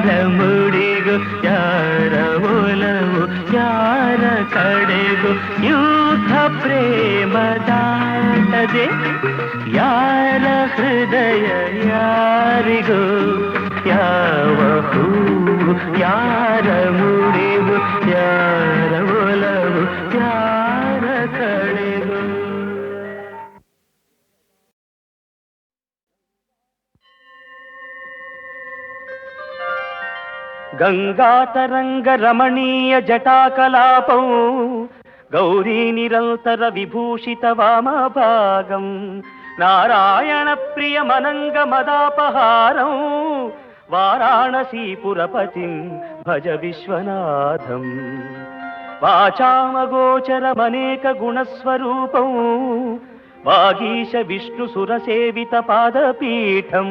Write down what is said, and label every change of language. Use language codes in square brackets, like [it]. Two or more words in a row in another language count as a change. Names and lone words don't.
[kn] ಮುಡಿಗೂ ಯಾರ ಒಲವು ಯಾರ ಕಡೆಗೂ ಯೂಥ ಪ್ರೇಮ ದಾಟದೆ ಯಾರ ಹೃದಯ ಯಾರಿಗೂ ಯಾವ ಹೂವು ಯಾರ ಮುಡಿಗೂ ಯಾರ ಒಲವು ಯಾರ ಕಡೆಗೂ [sa] ಗಂಗಾತರಂಗ ರಮಣೀಯ ಜಟಾಕಲಾಪಂ ಗೌರಿ ನಿರಂತರ ವಿಭೂಷಿತ ವಾಮಭಾಗಂ ನಾರಾಯಣ ಪ್ರಿಯ ಮನಂಗ ಮದಾಪಹಾರಂ ವಾರಾಣಸೀಪುರಪತಿಂ ಭಜ ವಿಶ್ವನಾಥಂ ವಾಚಾಮಗೋಚರಮನೇಕ ಗುಣಸ್ವರೂಪಂ ವಾಗೀಶ ವಿಷ್ಣು ಸುರಸೇವಿತ ಪಾದಪೀಠಂ